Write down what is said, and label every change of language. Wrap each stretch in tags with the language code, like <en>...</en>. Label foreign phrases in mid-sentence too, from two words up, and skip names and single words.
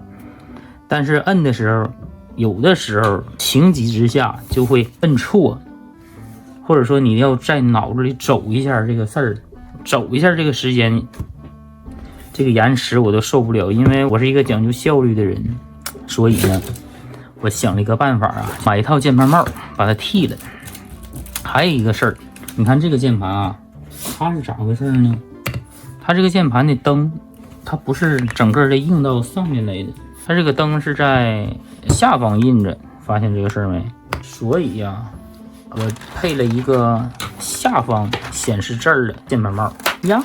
<zh>但是摁的時候，有的時候情急之下就會摁錯，或者說你要在腦子裡走一下這個事兒，走一下這個時間，這個延時我都受不了，因為我是一個講究效率的人，所以呢，我想了一個辦法啊，買一套鍵盤帽，把它剃了。還有一個事兒，你看這個鍵盤啊。它是咋回事呢？它这個鍵盤的燈，它不是整個的印到上面來的，它這個燈是在下方印着，發現這個事兒沒？所以呀，我配了一個下方顯示字的鍵盤帽呀。</zh>